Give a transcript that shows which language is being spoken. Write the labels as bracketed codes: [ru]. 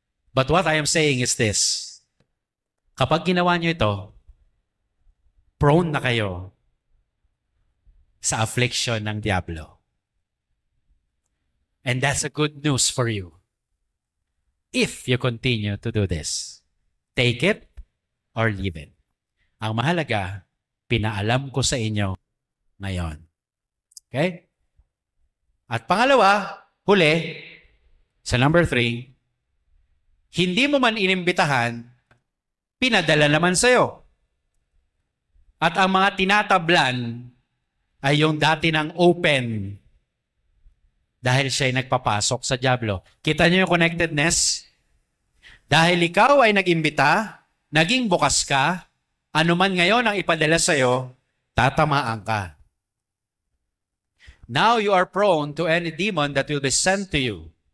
[en] But what I am saying is this. [tl] Kapag ginawa nyo ito, prone na kayo sa affliction ng Diablo. [en] And that's a good news for you. If you continue to do this. Take it or leave it. [tl] Ang mahalaga, pinaalam ko sa inyo ngayon. Okay? At pangalawa, huli, sa number 3, hindi mo man inimbitahan, pinadala naman sa'yo. At ang mga tinatablan ay yung dati ng open dahil siya'y nagpapasok sa Diablo. Kita niyo yung connectedness? Dahil ikaw ay nag-imbita, naging bukas ka, anuman ngayon ang ipadala sa'yo, tatamaan ka. [en] Now you are prone to any demon that will be sent to you.